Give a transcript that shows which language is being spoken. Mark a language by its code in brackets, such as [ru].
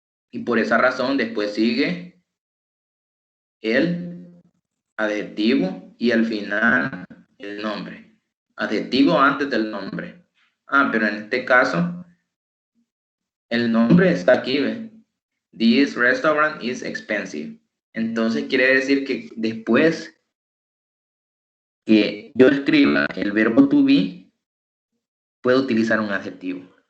[es] Y por esa razón después sigue el adjetivo y al final el nombre. Adjetivo antes del nombre. Ah, pero en este caso el nombre está aquí, ¿ve? [en] This restaurant is expensive. [es] Entonces quiere decir que después que yo escriba el verbo to be, puedo utilizar un adjetivo.